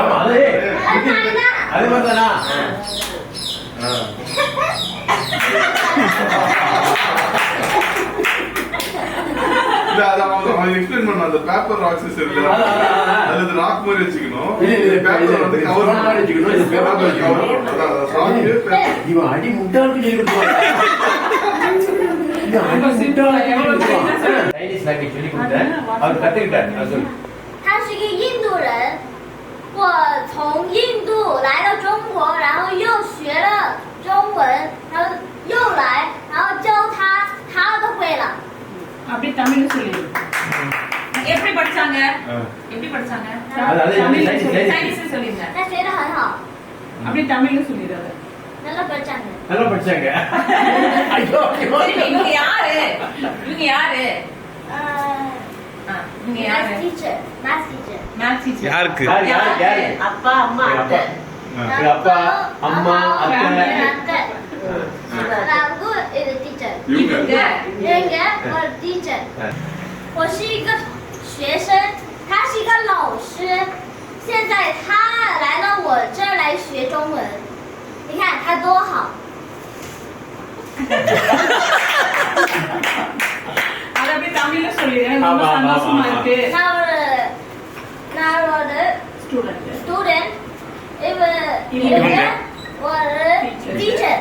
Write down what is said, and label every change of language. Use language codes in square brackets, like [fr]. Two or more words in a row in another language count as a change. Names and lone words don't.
[ta] ஆமா அது அது மாதிரி தானா ஆ. இல்ல, அது அவன் explain பண்ணான். அந்த [en] paper rocks [ta] இருக்குல்ல, அதுல இது rock மாதிரி வச்சுக்கணும். இது paper வந்து cover stone மாதிரி வச்சுக்கணும். இது paper cover மாதிரி cover வச்சுக்கணும். அதான், அதான், [en] rock, paper. [ta] இவன் அடி முட்டாளுக்கு சொல்லி கொடுத்துருவாங்க [en] Chinese language [ta] சொல்லி கொடுத்தேன் அவர் கத்துக்கிட்டார் அது சொல்லு [zh] 他是一个印度人，我从印度来到中国，然后又学了中文，然后又来，然后教他，他都会了。 [ta] அப்படி தமிழ் சொல்லிடு. எப்படி படிச்சாங்க? ஆ. எப்படி படிச்சாங்க? அது சைனீஸ் சைனீஸ் சொல்லிருங்க. [zh] 他学得很好， [ta] அப்படி தமிழ் சொல்லிடு. நல்லா படிச்சாங்க. நல்லா படிச்சாங்க ஐயோ ஐயோ சரி, இவங்க யாரு? இவங்க யாரு? ஆ, இவங்க யாரு? [en] Math teacher, math teacher. maths teacher. [ta] யாருக்கு? யாரு அப்பா அம்மா எங்க அத்தை. எங்க அப்பா அம்மா அத்தை அத்தை. எல்லாருக்கும் இது teacher. இவங்க இவங்க ஒரு teacher. [zh] 我是一个学生，他是一个老师。现在他来到我这儿来学中文，你看他多好。 [ta] அது அப்படி தமிழ்ல சொல்லிடு. ரொம்ப ஆமா, ஆமா, சந்தோஷமா ஆமா. இருக்கு. நான் ஒரு ஸ்டூடண்ட். ஸ்டூடெண்ட், இவங்க ஒரு டீச்சர்.